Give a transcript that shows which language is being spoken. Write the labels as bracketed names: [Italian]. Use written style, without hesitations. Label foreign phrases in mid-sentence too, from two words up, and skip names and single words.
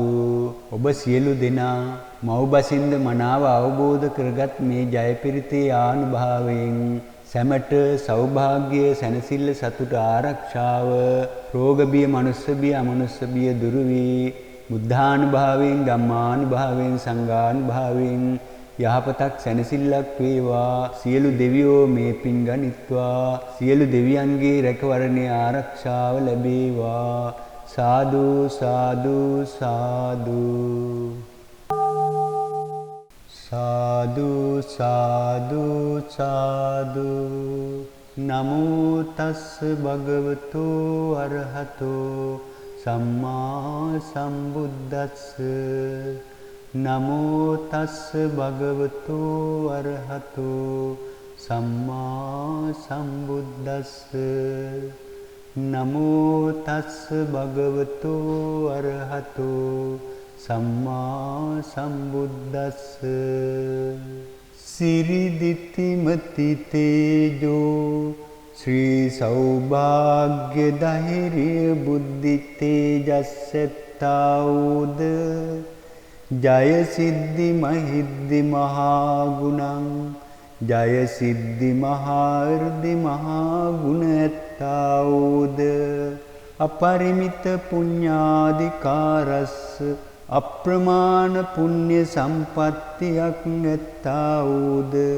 [Sinhala] ඔබ සියලු දෙනා මව්බසින්ද මනාව අවබෝධ කරගත් මේ ජයපිරිතේ ආනුභාවයෙන් සැමට සෞභාග්‍ය සැනසෙල්ල සතුට ආරක්ෂාව රෝග බිය මනුස්ස බිය අමනුස්ස බිය දුරු වී බුද්ධානුභාවයෙන් ධම්මානුභාවයෙන් සංඝානුභාවයෙන් යහපතක් සැනසෙල්ලක් වේවා. සියලු දෙවියෝ මේ පින් ගනිත්වා. සියලු දෙවියන්ගේ රැකවරණය ආරක්ෂාව ලැබේවා. [Pali] සාදු සාදු සාදු. සාදු සාදු සාදු. නමෝ තස්ස භගවතු අරහතෝ සම්මා සම්බුද්දස්ස. නමෝ තස්ස භගවතු අරහතෝ සම්මා සම්බුද්දස්ස. නමෝ තස්ස භගවතු අරහතෝ සම්මා සම්බුද්දස්ස. සිරිදිත්තිමති තේජෝ [Sinhala] ශ්‍රී සෞභාග්‍ය ධෛර්ය බුද්ධි තේජස්සෙත්තාවුද [Pali] ජය සිද්ධි මහිද්දි මහා ගුණං [Sinhala] ජය සිද්ධි මහා irdi මහා ගුණ ඇත්තාවුද [Pali] අපරිමිත පුඤ්ඤාධිකාරස්ස [Sinhala] අප්‍රමාණ පුණ්‍ය සම්පත්තියක් ඇත්තාවුද